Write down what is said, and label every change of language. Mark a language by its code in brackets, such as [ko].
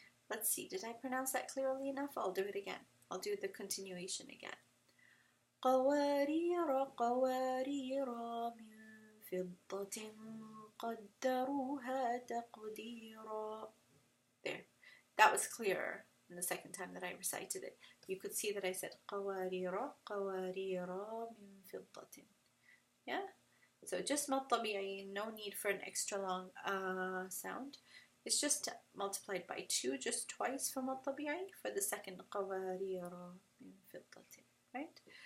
[en] Let's see, did I pronounce that clearly enough? I'll do it again. I'll do the continuation again. [ar] قوارير من فضة قدروها تقديرا. [en] There. That was clearer than the second time that I recited it. You could see that I said [ar] قوارير من فضة. [en] Yeah? So just مد طبيعي, no need for an extra long sound. It's just multiplied by 2, just twice for مد طبيعي for the second [ar] قوارير من فضة, [en] right?